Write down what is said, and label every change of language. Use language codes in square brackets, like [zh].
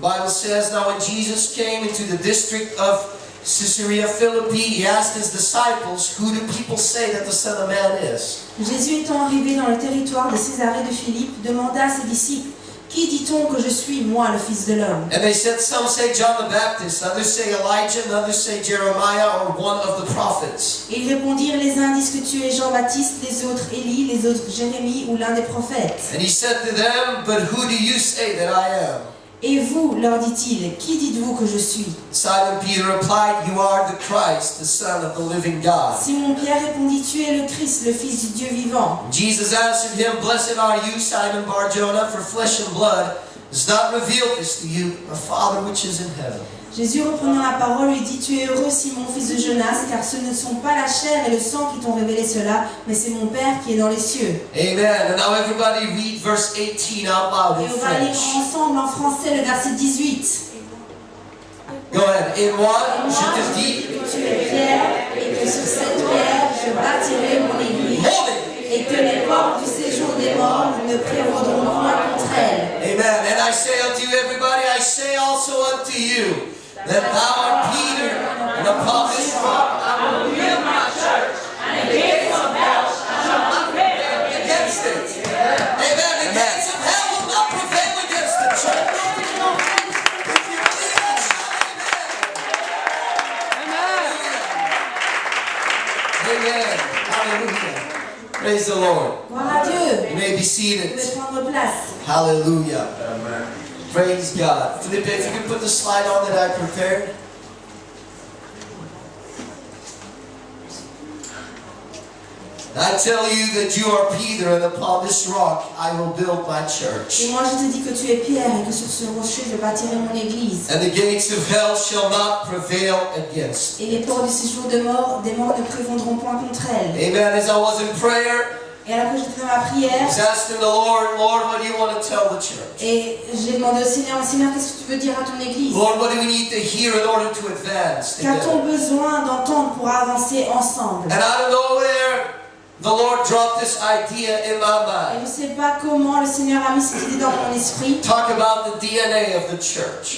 [en] says, now when Jesus came into the district of Caesarea Philippi, he asked his disciples, who do people say that the Son of Man is? [fr] Jésus étant arrivé dans le territoire de Césarée de Philippe, demanda à ses disciples, qui dit-on que je suis, moi, le Fils de l'homme? [en] And they said, some say John the Baptist, others say Elijah, and others say Jeremiah or one of the prophets. [fr] Et ils répondirent, les uns disent que tu es Jean-Baptiste, les autres Élie, les autres Jérémie ou l'un des prophètes. [en] And he said to them, but who do you say that I am? [fr] Et vous, leur dit-il, qui dites-vous que je suis? [en] Simon Peter replied, you are the Christ, the Son of the living God. [fr] Simon-Pierre répondit, tu es le Christ, le Fils du Dieu vivant. [en] Jesus answered him, blessed are you, Simon Bar-Jonah, for flesh and blood does not reveal this to you, my Father which is in heaven. [fr] Jésus reprenant la parole lui dit, tu es heureux Simon, fils de Jonas, car ce ne sont pas la chair et le sang qui t'ont révélé cela, mais c'est mon Père qui est dans les cieux. [en] Amen. And now everybody read verse 18 out loud in [fr] Et on va lire [en] French. [fr] ensemble en français le verset 18. [en] Go ahead. [fr] Et moi, Moi, je te dis, que tu es pierre, et que sur cette pierre je bâtirai mon église, [en] hold it. [fr] et que les portes du séjour des morts ne prévaudront point contre elle. [en] Amen. And I say unto you, everybody, I say also unto you, that thou art Peter, and upon this rock I will build my church, and the gates of hell shall not prevail against it. Amen. The gates of hell will not prevail against the church. If you believe that, shout amen. Amen. Hallelujah. Praise the Lord. [fr] Gloire à Dieu. [en] You may be [fr] Vous [en] seated. [fr] pouvez prendre place. [en] Hallelujah. Praise God. Philippe, if you can put the slide on that I prepared. I tell you that you are Peter, and upon this rock I will build my church. [fr] Et moi je te dis que tu es Pierre et que sur ce rocher je bâtirai mon église. [en] And the gates of hell shall not prevail against. [fr] Et les portes du séjour des morts ne prévaudront point contre elle. [en] Amen. As I was in prayer, [fr] Et alors que j'ai fait ma [en] I [fr] prière, [en] was asking the Lord, Lord, what do you want to tell the church? [fr] et j'ai demandé au Seigneur, Seigneur, qu'est-ce que tu veux dire à ton église? [en] Lord, what do we need to hear in order to advance [fr] Qu'a-t-on [en] together? [fr] besoin d'entendre pour avancer ensemble? [en] And out of nowhere, the Lord dropped this idea in my [fr] Et [en] mind. [fr] je ne sais pas comment le Seigneur a mis cette idée dans mon esprit, [en] Talk about the DNA of the church.